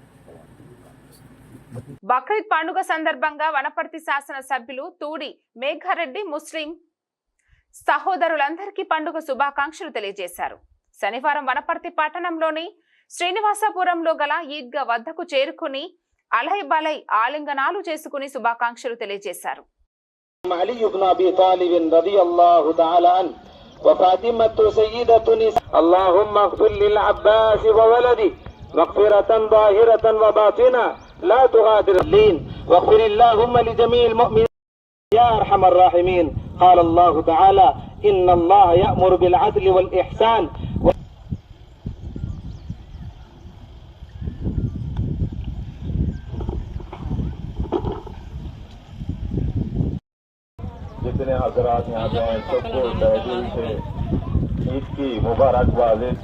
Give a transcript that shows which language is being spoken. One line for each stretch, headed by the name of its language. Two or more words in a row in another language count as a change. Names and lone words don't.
Telugu: బక్రీద్ పండుగ సందర్భంగా వనపర్తి శాసన సభ్యులు తూడి మేఘారెడ్డి ముస్లిం సహోదరులందరికీ పండుగ శుభాకాంక్షలు తెలియజేశారు. శనివారం వనపర్తి పట్టణంలోని శ్రీనివాసపురంలో గల ఈద్గా వద్దకు చేరుకుని అలై బలై ఆలింగనాలు చేసుకుని శుభాకాంక్షలు తెలియజేశారు.
Arabic: علي بن أبي طالب رضي الله تعالى عنه وفاطمة سيدة نساء. اللهم اغفر للعباس وولده مغفرة ظاهرة وباطنة لا تغادر اللين واغفر اللهم لجميع المؤمنين يا أرحم الراحمين. قال الله تعالى إن الله يأمر بالعدل والإحسان.
Urdu: جتنے حضرات یہاں پے ہیں سب کو تہہ دل سے عید کی مبارکباد.